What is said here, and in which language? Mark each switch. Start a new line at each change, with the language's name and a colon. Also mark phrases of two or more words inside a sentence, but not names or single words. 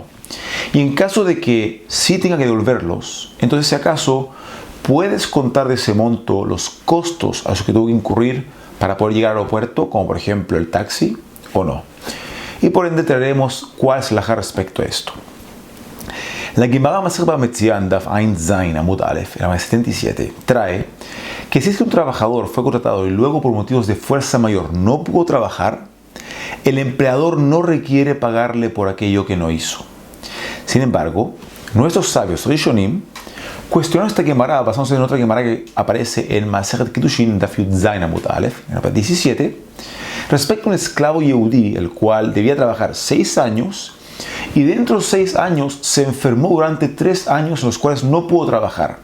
Spanish: Y en caso de que sí tenga que devolverlos, entonces si acaso puedes contar de ese monto los costos a los que tuvo que incurrir para poder llegar al aeropuerto, como por ejemplo el taxi, o no. Y por ende traeremos cuál es la halajá respecto a esto.
Hebrew: La Gemara מסכת בבא מציעא דף עין זין עמוד אלף,
Spanish: en la 77, trae que si es que un trabajador fue contratado y luego por motivos de fuerza mayor no pudo trabajar, el empleador no requiere pagarle por aquello que no hizo. Sin embargo, nuestros sabios Rishonim cuestionaron esta Gemara basándose en otra Gemara que aparece en
Hebrew: מסכת קידושין דף יוד זין עמוד אלף,
Spanish: en la 17, respecto a un esclavo yehudí, el cual debía trabajar 6 años y dentro de 6 años se enfermó durante 3 años en los cuales no pudo trabajar.